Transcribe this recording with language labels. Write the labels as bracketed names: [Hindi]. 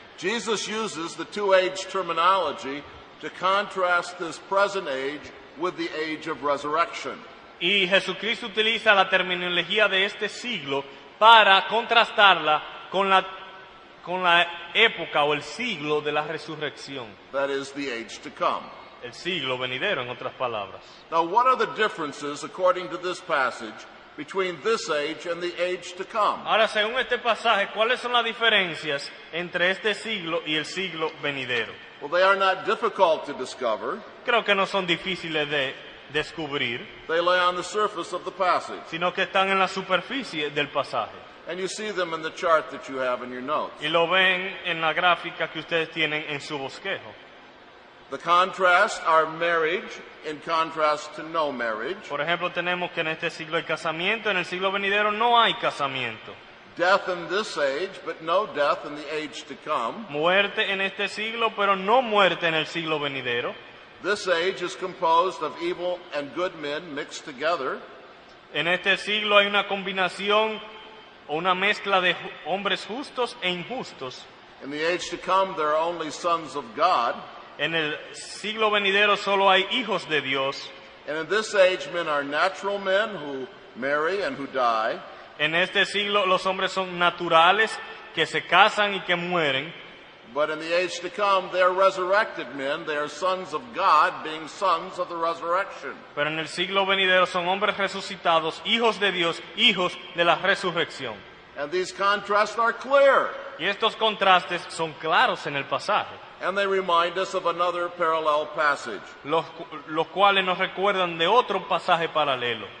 [English] Jesus uses the two-age terminology to contrast this present age with the age of resurrection. [Spanish] Y Jesucristo utiliza la terminología de este siglo para contrastarla con la época o el siglo de la resurrección. [English] That is the age to come. [Spanish] El siglo venidero, en otras palabras. [English] Now, what are the differences, according to this passage, between this age and the age to come? [Spanish] Ahora, según este pasaje, ¿cuáles son las diferencias entre este siglo y el siglo venidero? [English] Well, they are not difficult to discover. [Spanish] Creo que no son difíciles de descubrir, [English] They lay on the surface of the passage. [Spanish] sino que están en la superficie del pasaje. [English] And you see them in the chart that you have in your notes. [Spanish] Y lo ven en la gráfica que ustedes tienen en su bosquejo. [English] The contrasts are marriage in contrast to no marriage, [Spanish] Por ejemplo, tenemos que en este siglo hay casamiento, en el siglo venidero no hay casamiento. [English] death in this age, but no death in the age to come. [Spanish] Muerte en este siglo, pero no muerte en el siglo venidero. [English] This age is composed of evil and good men mixed together. [Spanish] En este siglo hay una combinación o una mezcla de hombres justos e injustos. [English] In the age to come, there are only sons of God. [Spanish] En el siglo venidero solo hay hijos de Dios. [English] And in this age, men are natural men who marry and who die. [Spanish] En este siglo los hombres son naturales, que se casan y que mueren. [English] But in the age to come, they are resurrected men. They are sons of God, being sons of the resurrection. [Spanish] Pero en el siglo venidero son hombres resucitados, hijos de Dios, hijos de la resurrección. [English] And these contrasts are clear. [Spanish] Y estos contrastes son claros en el pasaje, [English] And they remind us of another parallel passage. [Spanish] los cuales nos recuerdan de otro pasaje paralelo.